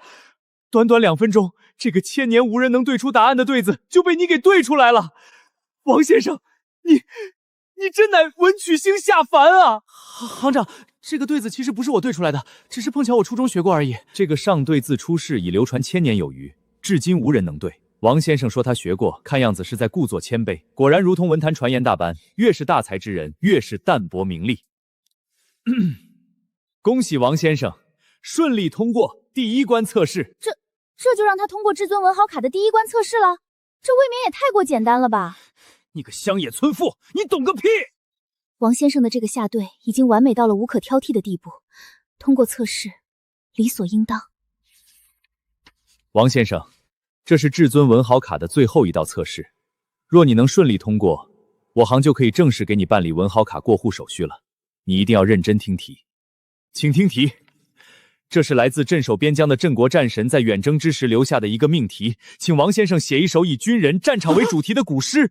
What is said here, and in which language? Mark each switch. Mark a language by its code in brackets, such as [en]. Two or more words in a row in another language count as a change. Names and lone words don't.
[zh] 短短2分鐘，這個千年無人能對出答案的對子就被你給對出來了。王先生，你真乃文曲星下凡啊！行長，這個對子其實不是我對出來的，只是碰巧我初中學過而已。這個上對字出世已流傳1000年有餘，至今無人能對。王先生說他学過，看樣子是在故作谦卑。果然如同文坛傳言大般，越是大才之人，越是淡泊名利。恭喜王先生顺利通过第一关测試。这就让他通过至尊文豪卡的第一关测試了？这未免也太过简单了吧！你个乡野村妇，你懂个屁！王先生的这个下对已经完美到了无可挑剔的地步，通过测試理所应当。王先生，這是至尊文豪卡的最後一道測試，若你能順利通過，我行就可以正式給你辦理文豪卡過戶手續了。你一定要認真聽題，請聽題。這是來自鎮守邊疆的鎮國戰神在遠征之時留下的一個命題，請王先生寫一首以軍人戰場為主題的古詩。